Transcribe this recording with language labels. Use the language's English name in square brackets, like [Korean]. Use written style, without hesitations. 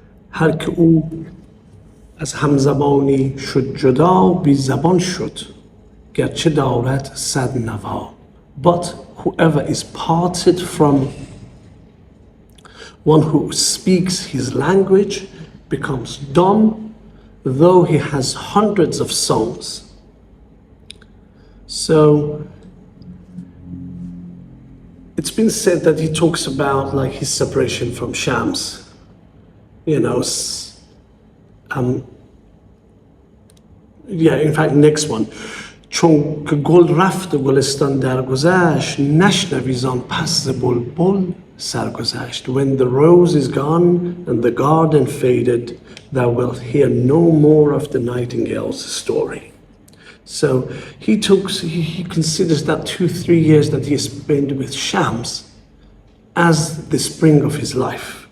[Persian] هر که او از همزبانی شد جدا بی زبان شد گرچه دارد صد نوا. [English] But whoever is parted from one who speaks his language becomes dumb, though he has hundreds of songs. So it's been said that he talks about his separation from Shams. In fact, next one. [Persian] چون که گل رفت و گلستان درگذشت نشنوی زان پس ز بلبل سرگذشت. [English] When the rose is gone and the garden faded, thou wilt hear no more of the nightingale's story. So he considers that 2-3 years that he spent with Shams as the spring of his life.